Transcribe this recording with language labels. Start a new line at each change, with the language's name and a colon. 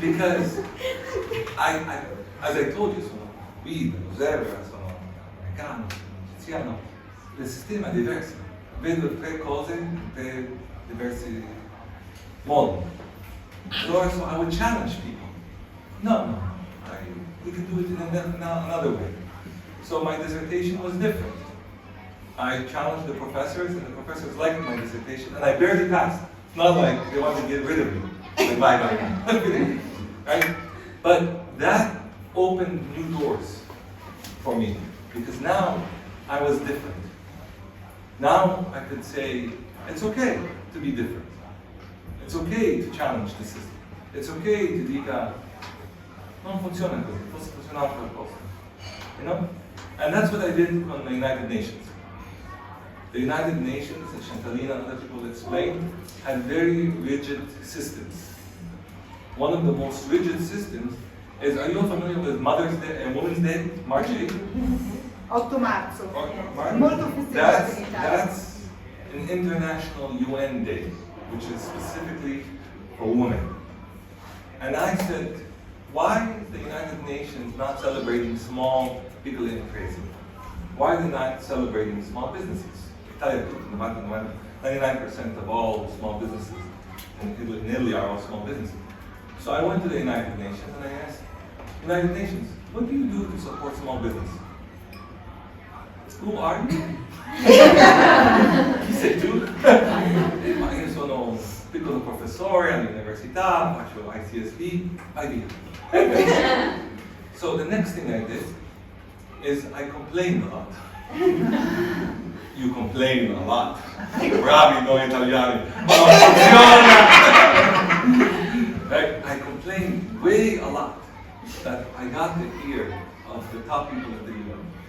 English: Because as I told you,
Italian: sono guida, osserva, sono americano, egiziano, il sistema è diverso. Vedo tre cose per diversi modi.
English: So I would challenge people. No, we can do it in another way. So my dissertation was different. I challenged the professors, and the professors liked my dissertation, and I barely passed. It's not like they want to get rid of me. Like, bye. Right? But that opened new doors for me, because now I was different. Now I could say, it's okay to be different. It's okay to challenge the system. It's okay to
Italian: dica, non funziona così, forse funziona qualcosa.
English: And that's what I did on the United Nations. The United Nations, as Chantalina and other people explained, had very rigid systems. One of the most rigid systems is, are you familiar with Mother's Day and Women's Day, March 8th?
Italian: 8 marzo.
English: March?
Italian: Molto festeggiato in Italia.
English: That's an international UN day, which is specifically for women. And I said, why is the United Nations not celebrating small
Italian: piccole imprese?
English: Why are they not celebrating small businesses? Italia, 99% of all small businesses in Italy are all small businesses. So I went to the United Nations and I asked, United Nations, what do you do to support small business? Who are you?
Italian: Chi sei tu? Ma io sono un piccolo professore all'università, faccio ICSB, vai via.
English: So the next thing I did is I complained a lot. You complain a lot.
Italian: Bravi noi italiani. Ma non funziona! Right?
English: I complained way a lot that I got the ear of the top people at the UN.